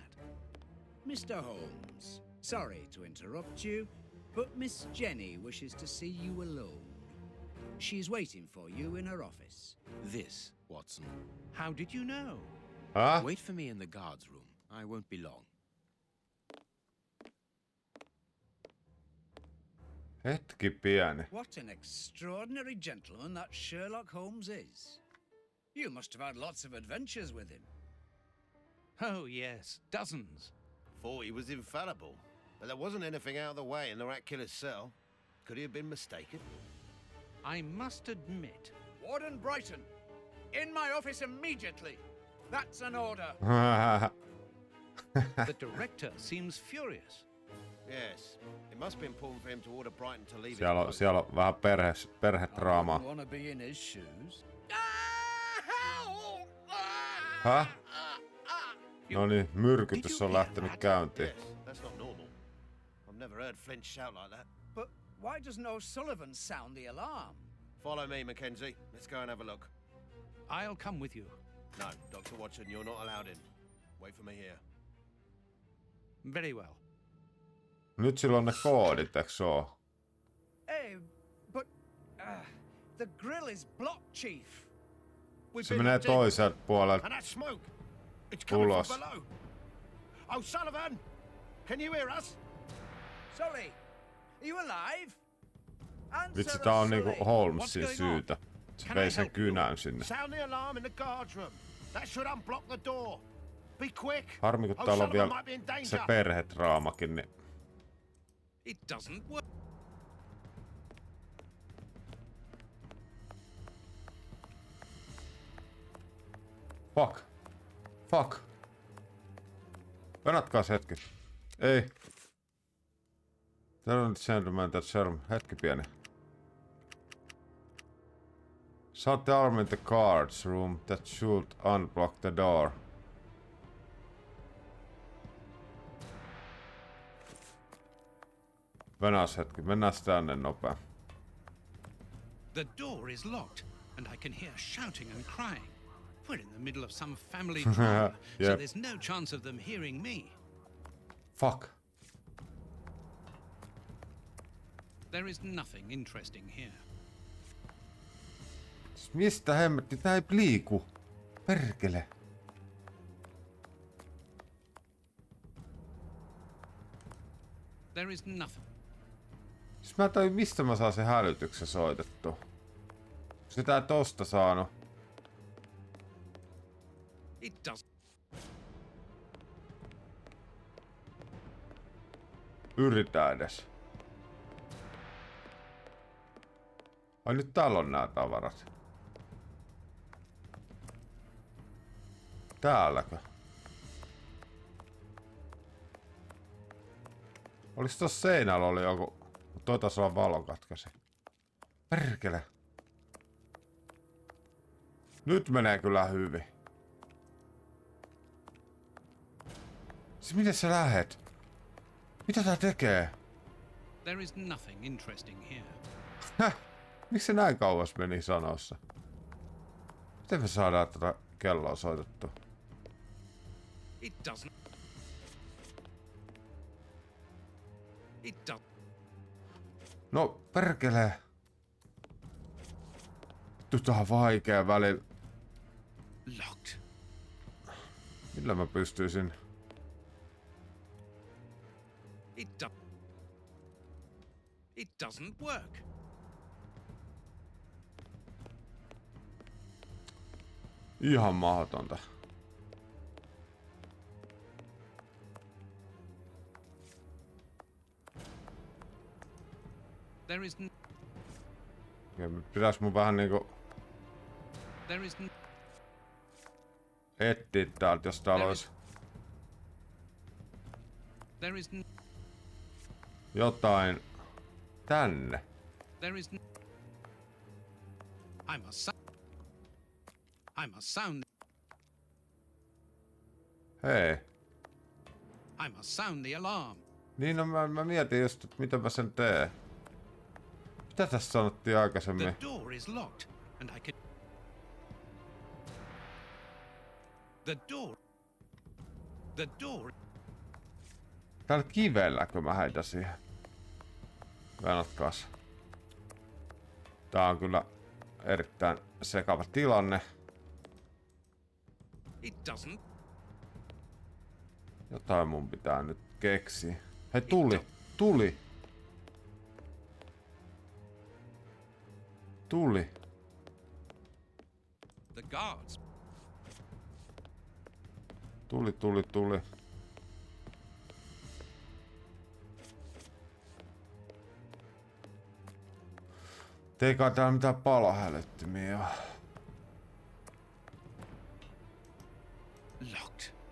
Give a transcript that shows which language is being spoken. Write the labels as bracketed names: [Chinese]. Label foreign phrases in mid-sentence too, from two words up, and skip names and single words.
[English] Mr. Holmes, sorry to interrupt you, but Miss Jenny wishes to see you alone. She's waiting for you in her office. This, Watson. How did you know? Huh? Wait for me in the guard's room. I won't be long. [Finnish] Hetki pieni. [English] What an extraordinary gentleman that Sherlock Holmes is. You must have had lots of adventures with him. Oh, yes, dozens. Thought he was infallible, but there wasn't anything out of the way in the rat killer's cell. Could he have been mistaken? I must admit... Warden Brighton, in my office immediately. That's an order. The director seems furious. Yes, it must be important for him to order Brighton to leave. [Finnish] Siellä on vähän perhedraamaa. [English] Want to be in his shoes? Häh? [Finnish] No niin, myrkytys on lähtenyt käyntiin. [English] Yes, that's not normal. I've never heard Flint shout like that. But why doesn't O'Sullivan sound the alarm? Follow me, Mackenzie. Let's go and have a look. I'll come with you. No, Dr. Watson, you're not allowed in. Wait for me here. Very well. [Finnish] Nyt sillä on ne koodit, eiks oo? [English] Hey, but the grill is blocked, Chief. [Finnish] Se menee toiselta puolelta [English] And that smoke, it's coming [Finnish] ulos. [English] from below. O'Sullivan, can you hear us? Sully, are you alive? [Finnish] Vitsi, tää on niinku Holmesin syytä. Se vei sen kynän sinne. [English] Sound the alarm in the guard's room. That should unblock the door. Be quick. [Finnish] Harmi, kun täällä on [English] O'Sullivan might be [Finnish] vielä [English] in danger. [Finnish] se perhedraamakin, niin... [English] It doesn't work. Fuck. Fuck. [Finnish] Venatkaas hetki. Ei. Täällä on nyt [English] gentleman that Sherlock. [Finnish] Hetki pieni. [English] Shut the arm in the guard's room that should unblock the door. [Finnish] Venas hetki, mennään tänne nopea. [English] The door is locked, and I can hear shouting and crying. We're in the middle of some family drama, so Yep. there's no chance of them hearing me. Fuck. There is nothing interesting here. [Finnish] Mistä hemmetti? Tää ei liiku. Perkele. There is nothing. Siis mä en tajua, mistä mä saan sen hälytyksen soitettua. Sitä ei tosta saanut. [English] It does. [Finnish] Yritä edes. Ai nyt täällä on nää tavarat. Täälläkö? Olis tossa seinällä oli joku... Toi taas on valokatkaisi. Perkele. Nyt menee kyllä hyvin. Siis miten sä lähet? Mitä tää tekee? [English] There is nothing interesting here. Häh? [Finnish] Miksi se näin kauas meni sanossa? Miten me saadaan tätä kelloa soitettua? [English] It doesn't. It does. [Finnish] No, perkele. Vittu, tää on vaikea välillä. [English] Locked. [Finnish] Millä mä pystyisin? [English] It doesn't work. [Finnish] Ihan mahdotonta. [English] There is [Finnish] Pitäis mun vähän niinku [English] there is [Finnish] etsiä täältä, jos täällä olisi [English] there is [Finnish] jotain tänne. [English] there is I must sound [Finnish] Hei. [English] I must sound the alarm. [Finnish] Niin no mä mietin just, että mitä mä sen teen. Mitä tässä sanottiin aikaisemmin? [English] The door is locked and I can The door [Finnish] Täällä kivelläkö mä heitä siihen? Venotkaas. Tää on kyllä erittäin sekava tilanne. [English] It doesn't. [Finnish] Jotain mun pitää nyt keksiä. Hei, tuli! Tuli! Tuli! [English] The guards. [Finnish] Tuli. Eikä täällä mitään palohälyttimiä oo. [English] Locked.